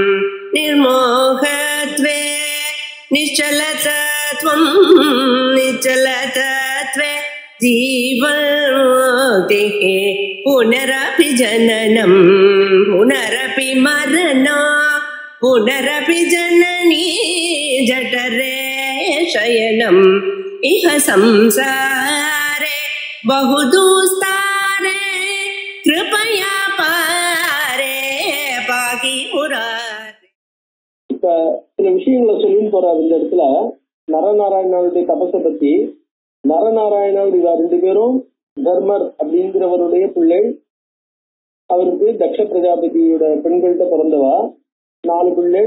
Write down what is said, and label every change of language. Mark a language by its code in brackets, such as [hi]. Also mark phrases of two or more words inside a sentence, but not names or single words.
[sa] निर्मोहत्वे निश्चलतत्वं निश्चलतत्वे जीवन्मुक्तिः पुनरपि जननं पुनरपि मरणं पुनरपि जननी जठरे शयनम् इह संसारे बहुदुस्तारे कृपया पारे पाहि मुरारे. [ta] இப்ப சில விஷயங்களை சொல்லின்னு போறாரு இந்த இடத்துல. நரநாராயணனுடைய தபசை பத்தி. நரநாராயணன் இவ ரெண்டு பேரும் தர்மர் அப்படிங்கிறவருடைய பிள்ளை. அவருக்கு தக்ஷ பிரஜாபதியோட பெண்கள்கிட்ட பிறந்தவா. 4 பிள்ளை.